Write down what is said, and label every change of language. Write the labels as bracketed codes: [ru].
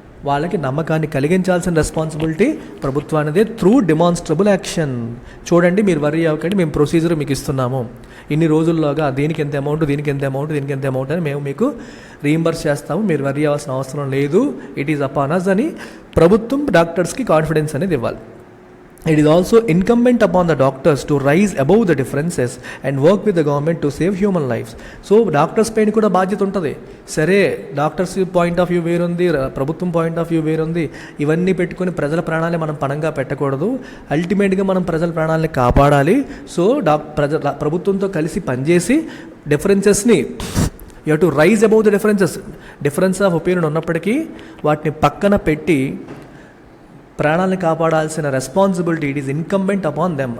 [te] వాళ్ళకి నమ్మకాన్ని కలిగించాల్సిన responsibility ప్రభుత్వానిదే [en] Through demonstrable action. [te] చూడండి, మీరు వర్రీ అవ్వకండి, మేము ప్రొసీజర్ మీకు ఇస్తున్నాము, ఇన్ని రోజుల్లోగా దీనికి ఎంత అమౌంట్, దీనికి ఎంత అమౌంట్, దీనికి ఎంత అమౌంట్ అని మేము మీకు రీయింబర్స్ చేస్తాము, మీరు వర్రీ అవ్వాల్సిన అవసరం లేదు, [en] it is upon us [te] అని ప్రభుత్వం డాక్టర్స్కి కాన్ఫిడెన్స్ అనేది ఇవ్వాలి. [en] It is also incumbent upon the doctors to rise above the differences and work with the government to save human lives. [te] So doctors పైన కూడా బాధ్యత ఉంటుంది. సరే, డాక్టర్స్ పాయింట్ ఆఫ్ వ్యూ వేరుంది, ప్రభుత్వం పాయింట్ ఆఫ్ వ్యూ వేరుంది, ఇవన్నీ పెట్టుకొని ప్రజల ప్రాణాలని మనం పణంగా పెట్టకూడదు. అల్టిమేట్గా మనం ప్రజల ప్రాణాలని కాపాడాలి. సో ప్రభుత్వంతో కలిసి పనిచేసి డిఫరెన్సెస్ని [en] you have to rise above the difference [te] of opinion ఉన్నప్పటికీ వాటిని పక్కన పెట్టి ప్రాణాలను కాపాడాల్సిన responsibility [en] It is incumbent upon them.